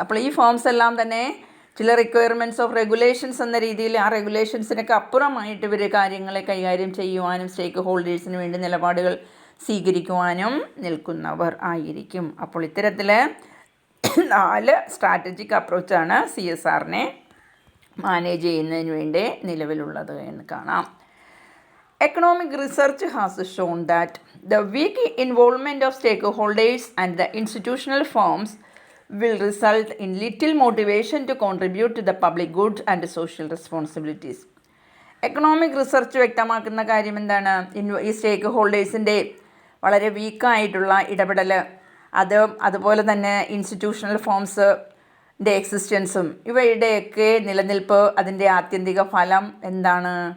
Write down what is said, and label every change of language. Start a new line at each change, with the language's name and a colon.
Malayalam: അപ്പോൾ ഈ ഫോംസ് എല്ലാം തന്നെ ചില റിക്വയർമെൻറ്റ്സ് ഓഫ് റെഗുലേഷൻസ് എന്ന രീതിയിൽ ആ റെഗുലേഷൻസിനൊക്കെ അപ്പുറമായിട്ട് ഇവർ കാര്യങ്ങളെ കൈകാര്യം ചെയ്യുവാനും സ്റ്റേക്ക് ഹോൾഡേഴ്സിന് വേണ്ടി നിലപാടുകൾ സ്വീകരിക്കുവാനും നിൽക്കുന്നവർ ആയിരിക്കും. അപ്പോൾ ഇത്തരത്തിൽ 4 സ്ട്രാറ്റജിക് അപ്രോച്ചാണ് CSRനെ മാനേജ് ചെയ്യുന്നതിന് വേണ്ടി നിലവിലുള്ളത് എന്ന് കാണാം.
English: Economic research has shown that the weak involvement of stakeholders and the institutional firms will result in little motivation to contribute to the public good and social responsibilities.
Malayalam: Economic research വ്യക്തമാക്കുന്ന കാര്യം എന്താണ്? ഈ സ്റ്റേക്ക് ഹോൾഡേഴ്സിൻ്റെ വളരെ വീക്കായിട്ടുള്ള ഇടപെടൽ, അതുപോലെ തന്നെ ഇൻസ്റ്റിറ്റ്യൂഷണൽ ഫോംസിൻ്റെ എക്സിസ്റ്റൻസും ഇവയുടെയൊക്കെ നിലനിൽപ്പ്, അതിൻ്റെ ആത്യന്തിക ഫലം എന്താണ്?